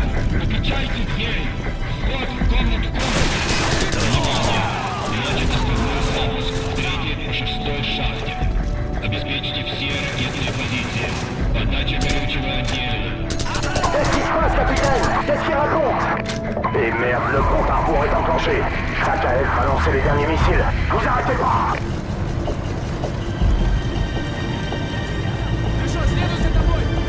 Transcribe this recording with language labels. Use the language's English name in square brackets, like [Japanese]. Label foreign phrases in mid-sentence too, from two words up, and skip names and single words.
[Russian] Отключайте двери. Вход в комнату. Внимание! Начат основной запуск в 3-й и 6-й шахте. Обеспечьте все ракетные позиции. Подача горючего отдельно. [French] Qu'est-ce qui se passe, capitaine? Qu'est-ce qu'il raconte? Et merde, le compte à rebours est enclenché. Krataev va lancer les derniers missiles. Vous arrêtez pas! [Russian] Хорошо, следуй за тобой!